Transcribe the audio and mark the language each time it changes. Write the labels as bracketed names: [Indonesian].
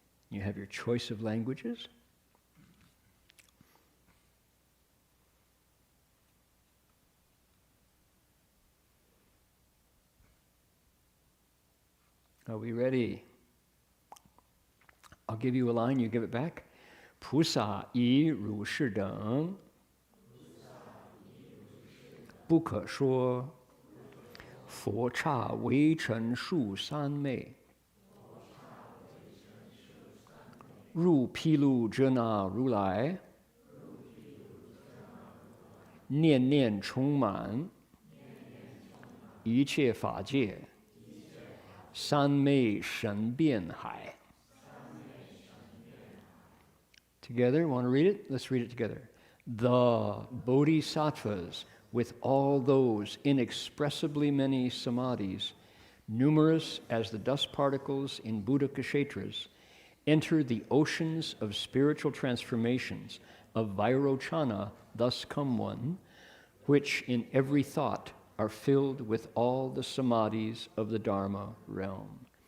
[English] You have your choice of languages. Are we ready? I'll give you a line, you give it back. [Chinese] 菩萨以如是等，不可说，佛刹微尘数三昧，入毗卢遮那如来，念念充满，一切法界，三昧神变海。 [English] Together, want to read it? Let's read it together. the bodhisattvas with all those inexpressibly many samadhis, numerous as the dust particles in Buddha Kshetras, enter the oceans of spiritual transformations of Vairochana, thus come one, which in every thought are filled with all the samadhis of the Dharma realm.